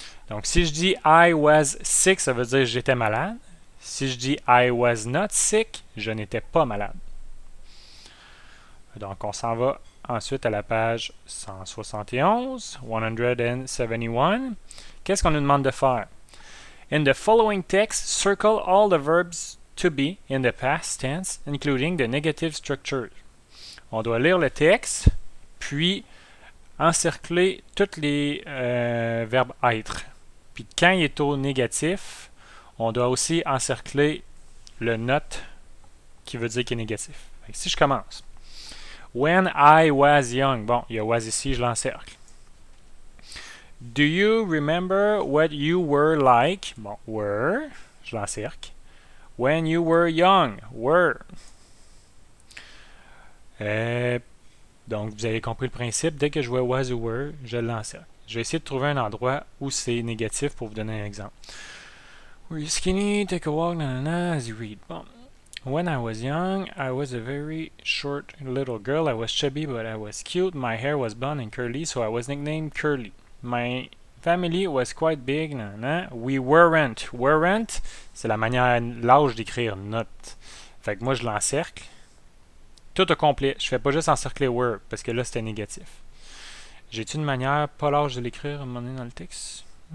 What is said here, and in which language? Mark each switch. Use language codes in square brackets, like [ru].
[fr] Donc, si je dis [en] I was sick, [fr] ça veut dire que j'étais malade. Si je dis [en] I was not sick, [fr] je n'étais pas malade. Donc, on s'en va ensuite à la page 171, 171. Qu'est-ce qu'on nous demande de faire? [en] In the following text, circle all the verbs to be in the past tense, including the negative structure. [fr] On doit lire le texte, puis encercler tous les verbes être. Puis quand il est au négatif, on doit aussi encercler le not qui veut dire qu'il est négatif. Si je commence. [en] When I was young. [fr] Bon, il y a was ici, je l'encercle. [en] Do you remember what you were like? Bon, were, [fr] je l'encercle. [en] When you were young, were. [fr] Donc, vous avez compris le principe. Dès que je vois was ou were, je l'encercle. Je vais essayer de trouver un endroit où c'est négatif pour vous donner un exemple. [en] Were you skinny? Take a walk, nanana, as you read. Bon. When I was young, I was a very short little girl. I was chubby, but I was cute. My hair was blonde and curly, so I was nicknamed Curly. My family was quite big. Nanana. We weren't. [fr] Weren't, c'est la manière, l'âge d'écrire note. Fait que moi, je l'encercle. Tout au complet. Je fais pas juste encercler were, parce que là, c'était négatif. J'ai-tu une manière, pas l'âge de l'écrire à un moment donné dans le texte?